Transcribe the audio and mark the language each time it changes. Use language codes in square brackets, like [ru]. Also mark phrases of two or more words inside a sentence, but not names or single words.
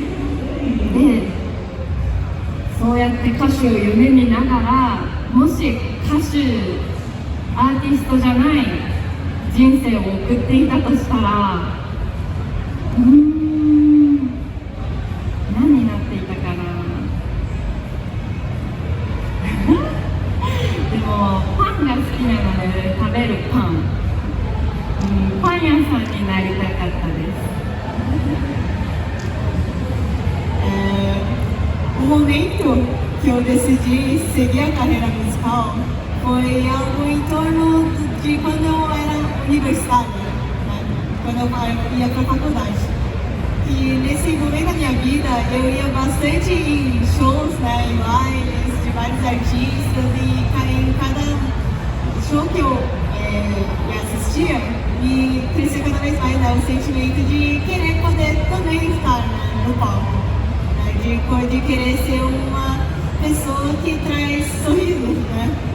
[ja] で、そうやって歌手を夢見ながら、もし歌手、アーティストじゃない人生を送っていたとしたら、何になっていたかな。でもパンが好きなので食べるパン、パン屋さんになりたかったです。 [pt] O momento que eu decidi seguir a carreira musical foi algo em torno de quando eu era universitária, né? quando eu ia para a faculdade. E nesse momento da minha vida, eu ia bastante em shows, né, em lives de vários artistas, e em cada show que eu assistia, e crescia cada vez mais, né, o sentimento de querer poder também estar, né, no palco, né, de querer ser uma pessoa que traz sorrisos, né.